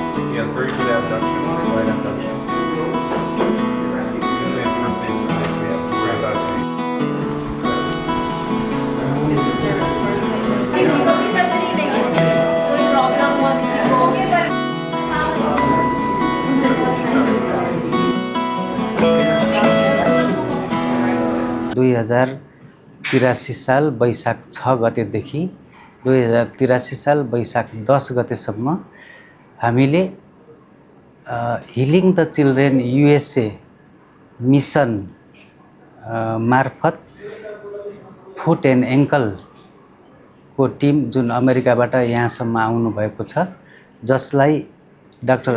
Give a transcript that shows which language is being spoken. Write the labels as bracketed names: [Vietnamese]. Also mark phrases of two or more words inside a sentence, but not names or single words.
[English] He has very good abduction, wide abduction. We improve things with this. We have to worry about This is their first language. [Hindi] कोई problem हुआ किसी को? [Nepali] 2083 साल वैशाख 6 गतेदेखि 2083 साल वैशाख 10 गतेसम्म हामीले हिलिङ द चिल्ड्रेन युएसए मिसन मार्फत [English] foot and ankleको [Nepali] टिम जुन अमेरिकाबाट यहाँसम्म आउनुभएको छ, जसलाई डाक्टर